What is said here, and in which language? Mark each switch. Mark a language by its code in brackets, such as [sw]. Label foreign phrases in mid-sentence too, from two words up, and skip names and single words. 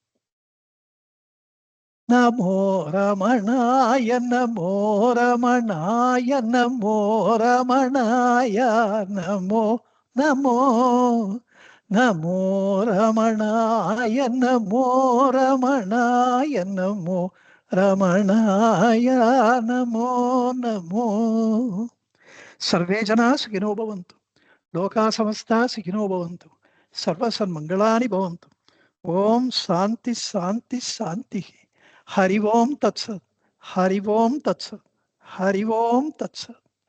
[sa] नमो रमणाय नमो रमणाय नमो रमणाय नमो नमो नमो रमणाय नमो रमणाय नमो रमणाय नमो नमो. सर्वे जना सुखिनो भवन्तु, लोका समस्ता सुखिनो भवन्तु, सर्वसन्मंगलानि भवन्तु. ओम शांति शांति शांति. हरि ओम तत्सत्, हरि ओम तत्सत्, हरि ओम तत्सत्.